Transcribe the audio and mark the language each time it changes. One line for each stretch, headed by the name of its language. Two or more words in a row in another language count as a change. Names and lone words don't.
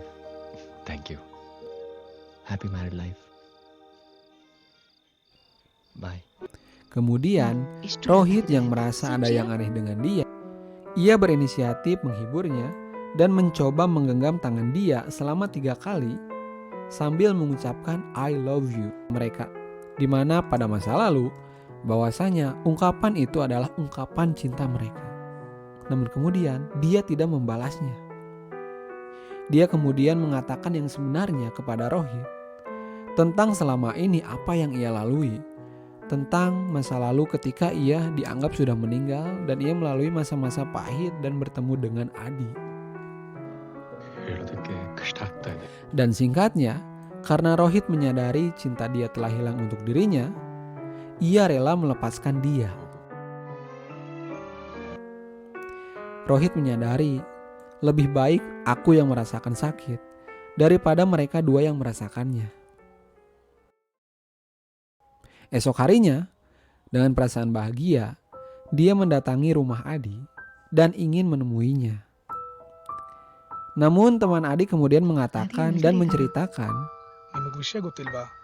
English: thank you. Happy married life. Bye.
Indonesian: Kemudian
Kannada: ಇಷ್ಟು Rohit ಚೆನ್ನಾಗಿದೆ.
Indonesian: yang merasa ada Suci yang ya? aneh dengan dia, ia berinisiatif menghiburnya dan mencoba menggenggam tangan dia selama 3 kali sambil mengucapkan
English: I love you
Indonesian: mereka. Dimana pada masa lalu bahwasanya ungkapan itu adalah ungkapan cinta mereka. Namun kemudian dia tidak membalasnya. Dia kemudian mengatakan yang sebenarnya kepada Rohit tentang selama ini apa yang ia lalui, tentang masa lalu ketika ia dianggap sudah meninggal dan ia melalui masa-masa pahit dan bertemu dengan Adi.
Kannada: ಹೇಳೋದಕ್ಕೆ ಕಷ್ಟ ಆಗ್ತಾ ಇದೆ.
Indonesian: Dan singkatnya, karena Rohit menyadari cinta dia telah hilang untuk dirinya, ia rela melepaskan dia. Rohit menyadari lebih baik aku yang merasakan sakit daripada mereka dua yang merasakannya. Esok harinya, dengan perasaan bahagia, dia mendatangi rumah Adi dan ingin menemuinya. Namun teman Adi kemudian mengatakan dan menceritakan
Kannada: ನಿಮಗೆ ವಿಷಯ ಗೊತ್ತಿಲ್ವಾ?